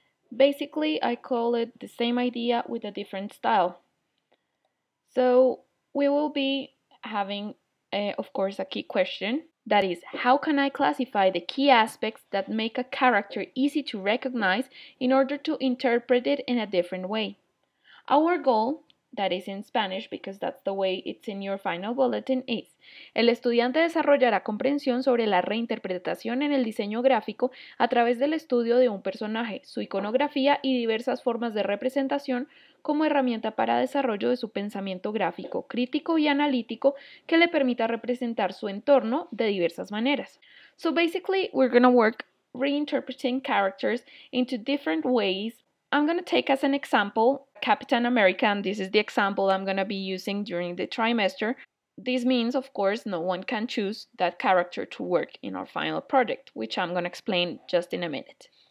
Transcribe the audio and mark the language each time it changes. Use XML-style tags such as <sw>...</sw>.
<en>Basically, I call it the same idea with a different style. So, we will be having, of course, a key question that is, how can I classify the key aspects that make a character easy to recognize in order to interpret it in a different way? Our goal, that is in Spanish because that's the way it's in your final bulletin, is:</en> <es>el estudiante desarrollará comprensión sobre la reinterpretación en el diseño gráfico a través del estudio de un personaje, su iconografía y diversas formas de representación como herramienta para desarrollo de su pensamiento gráfico, crítico y analítico que le permita representar su entorno de diversas maneras.</es> <en>So basically, we're going to work reinterpreting characters into different ways. I'm going to take as an example Captain America, and this is the example I'm going to be using during the trimester. This means, of course, no one can choose that character to work in our final project, which I'm going to explain just in a minute.</en>